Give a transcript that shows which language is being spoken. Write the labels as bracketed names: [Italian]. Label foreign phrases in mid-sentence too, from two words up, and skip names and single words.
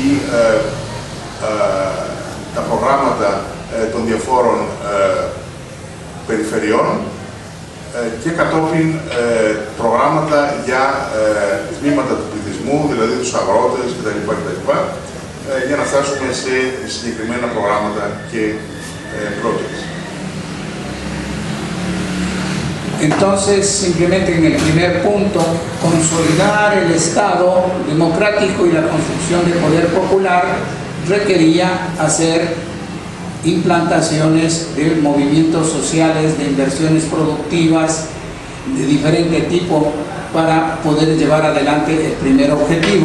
[Greek] τα προγράμματα των διαφόρων περιφερειών και κατόπιν προγράμματα για τμήματα του πληθυσμού, δηλαδή τους αγρότες κτλ. Για να φτάσουμε σε συγκεκριμένα προγράμματα και projects. [Spanish] Entonces, simplemente en el primer punto, consolidar el Estado democrático y la construcción de poder popular requería hacer implantaciones de movimientos sociales, de inversiones productivas de diferente tipo para poder llevar adelante el primer objetivo.